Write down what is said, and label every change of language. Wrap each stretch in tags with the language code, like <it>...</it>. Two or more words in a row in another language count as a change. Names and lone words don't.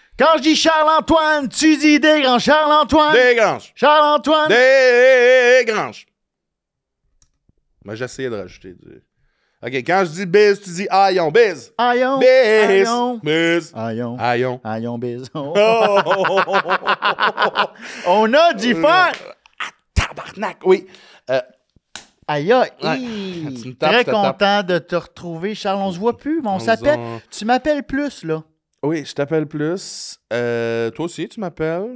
<fr>Quand je dis Charles-Antoine, tu dis Desgranges. Charles-Antoine. Desgranges. Charles-Antoine. Desgranges. Moi, j'essayais de rajouter du... OK, quand je dis biz, tu dis aillon, biz. Aillon. Biz. Aillon. Biz. Aillon. Aillon. Aillon biz. Oh. On a du fun. Tabarnak, oui. Aïe, aïe. Ouais. Tu me tapes, Très je te tape. content de te retrouver, Charles. On se voit plus, mais on s'appelle. Tu m'appelles plus, là. Oui, je t'appelle plus. Toi aussi, tu m'appelles.</fr>